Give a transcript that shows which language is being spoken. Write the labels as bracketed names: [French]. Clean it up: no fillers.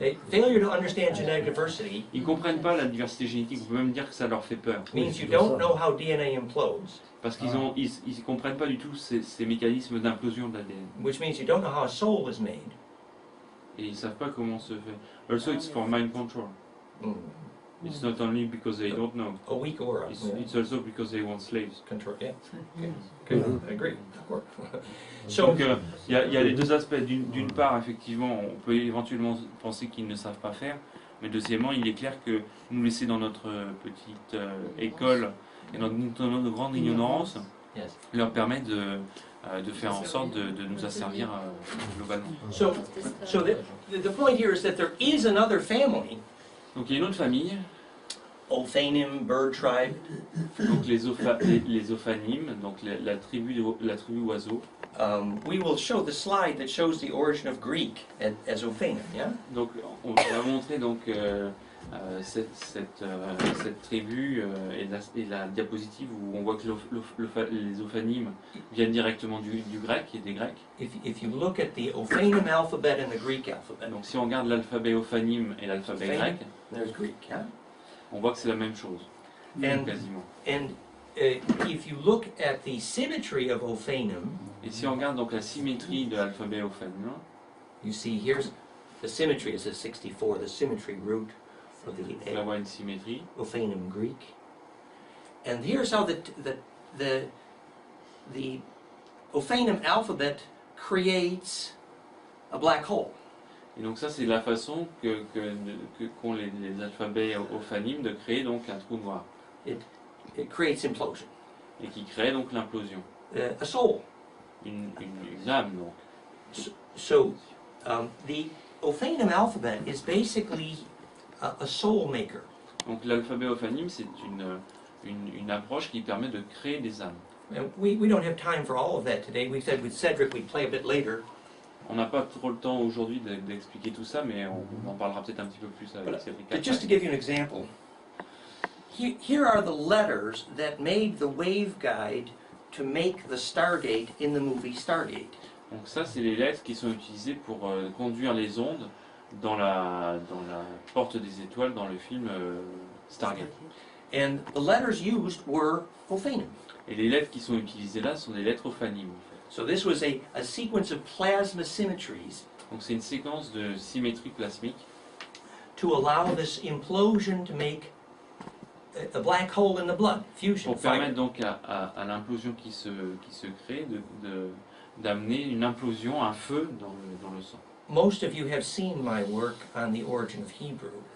[English] Failure to understand genetic diversity [French] Ils ne comprennent pas la diversité génétique, on peut même dire que ça leur fait peur. [English] means you don't know how DNA implodes, [French] Parce qu'ils ne comprennent pas du tout ces mécanismes d'implosion de l'ADN. [English] which means you don't know how a soul is made. [French] Et ils ne savent pas comment se fait. [English] Also, it's for mind control. Mm. It's not only because they don't know. A weak aura. It's also because they want slaves. Control, yeah. Okay. Good. I agree. So, [French] Donc il y a les deux aspects. D'une part, effectivement, on peut éventuellement penser qu'ils ne savent pas faire, mais deuxièmement, il est clair que nous laisser dans notre petite école et dans notre grande ignorance [English] yes. [French] leur permet de faire en sorte de nous asservir globalement. [English] So the point here is that there is another family, [French] Donc il y a une autre famille, [English] Ophanim bird tribe, [French] donc les ophanimes, donc la tribu oiseau. [English] We will show the slide that shows the origin of Greek as Ophanim, yeah? [French] Donc on va montrer donc cette tribu et la diapositive où on voit que les ophanimes viennent directement du grec et des grecs. [English] If you look at the Ophanim alphabet and the Greek alphabet, [French] Donc si on regarde l'alphabet ophanime et l'alphabet grec, [English] there's Greek, yeah? [French] on voit que c'est la même chose, [English] And [French] quasiment. [English] If you look at the symmetry of Ophanim, [French] Et si on regarde donc la symétrie de l'alphabet ophanime, [English] you see here's the symmetry is a 64, the symmetry root of [French] on va voir une symétrie. [English] Ophanim Greek. And here's how the Ophanim alphabet creates a black hole. [French] Et donc ça c'est la façon qu'ont les alphabets ophanimes de créer donc un trou noir. [English] It creates implosion. [French] Et qui crée donc l'implosion. [English] A soul. [French] Une âme donc. [English] So the Ophanim alphabet is basically a soul maker. [French] Donc l'alphabet ophanime c'est une approche qui permet de créer des âmes. [English] And we don't have time for all of that today. We said with Cedric we'd play a bit later. [French] On n'a pas trop le temps aujourd'hui d'expliquer tout ça, mais on en parlera peut-être un petit peu plus avec Cédric. [English] But just to give you an example, here are the letters that made the waveguide to make the Stargate in the movie Stargate. [French] Donc ça, c'est les lettres qui sont utilisées pour conduire les ondes dans la porte des étoiles dans le film Stargate. [English] And the letters used were Ophanim. [French] Et les lettres qui sont utilisées là sont des lettres ophanimes. [English] So this was a sequence of plasma symmetries. [French] Donc c'est une séquence de symétrie plasmique [English] to allow this implosion to make a black hole in the blood, fusion. [French] Pour permettre donc à l'implosion qui se crée d'amener une implosion, un feu dans le sang. [English] Most of you have seen my work on the origin of Hebrew.